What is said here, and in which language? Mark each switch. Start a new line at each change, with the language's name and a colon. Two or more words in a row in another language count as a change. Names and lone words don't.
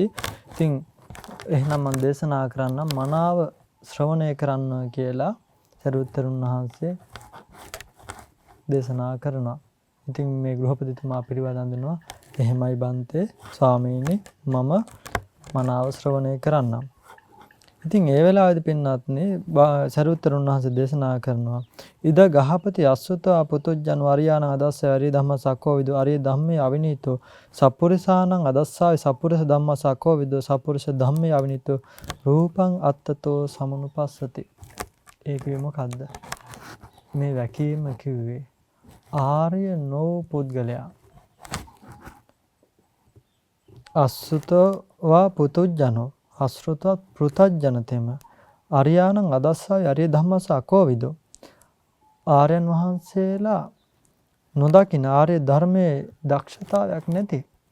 Sinhala: ඉතින් එහෙනම් මම දේශනා කරන්නම් මනාව ශ්‍රවණය කරන්න කියලා සරුවත්තරුන් වහන්සේ දේශනා කරනවා. ඉතින් මේ ගෘහපතිතුමා පිළිවදන් දෙනවා එහෙමයි බන්තේ ස්වාමීනි මම මනාව ශ්‍රවණය කරන්නම්. ඉතින් ඒ වෙලාවේදී පින්වත්නි සරුවත්තරුන් වහන්සේ දේශනා කරනවා
Pali: ඉද ගහපති අස්සුතවා පුතුජ්ජන් වරියාණ අදස්ස අරිය ධම්ම සක්කෝ විදු අරිය ධම්මේ අවිනීතෝ සප්පුරිසානං අදස්සාවි සප්පුරිස ධම්ම සක්කෝ විදු සප්පුරිස ධම්මේ අවිනීතෝ රූපං අත්තතෝ සමනුපස්සති.
Sinhala: ඒක මොකද්ද? මේ වැකීම කිව්වේ ආර්ය නෝ පුද්ගලයා
Pali: අස්සුතවා පුතුජ්ජනෝ
Sinhala: අසෘතවත් පෘතජ්ජනතෙම
Pali: අරියාණං අදස්සාවි අරිය ධම්මස අකෝවිදෝ
Sinhala: ආර්යයන් වහන්සේලා නොදකින ආර්ය ධර්මයේ දක්ෂතාවයක් නැති